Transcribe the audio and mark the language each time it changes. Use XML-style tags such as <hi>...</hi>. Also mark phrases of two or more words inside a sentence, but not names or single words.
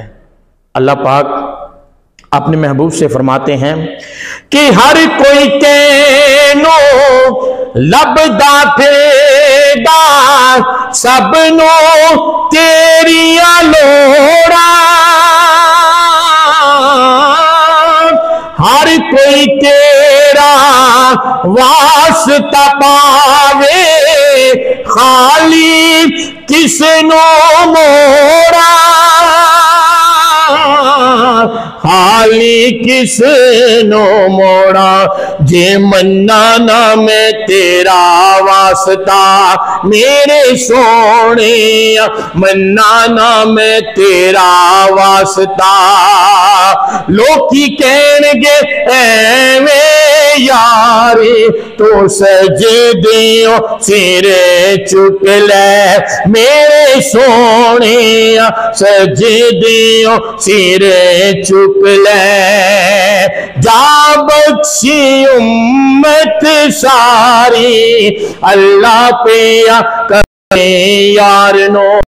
<ur>اللہ پاک اپنے محبوب سے فرماتے ہیں کہ</ur> <pa>ہر کوئی کینو لبدا پھیدا، سب نو تیریا لوڑا، ہر کوئی تیرا واسطہ پاوے، خالی کس نو موڑا، خالی کس نو موڑا جے منّا نا میں تیرا واسطہ میرے سوہنے منّا نا میں تیرا واسطہ لوکی کہنگے ایویں یاری تو سجدیوں سرے چک لے میرے سوہنے سجدیوں سرے چک لے جا بخشی امت ساری اللہ پے کرے یار نو</pa>